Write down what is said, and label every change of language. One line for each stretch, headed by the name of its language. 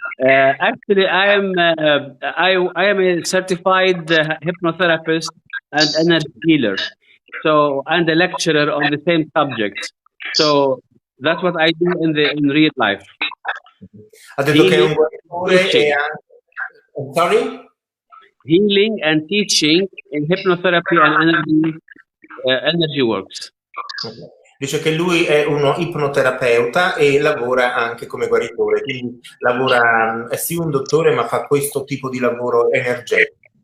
English: Actually, I am a certified hypnotherapist and energy healer. So, and a lecturer on the same subject. So that's what I do in real life.
Italian: Ha detto che è un guaritore e anche...
English: Sorry? Healing and teaching in hypnotherapy and energy works. Okay.
Italian: Dice che lui è uno ipnoterapeuta e lavora anche come guaritore, quindi è sì un dottore, ma fa questo tipo di lavoro energetico.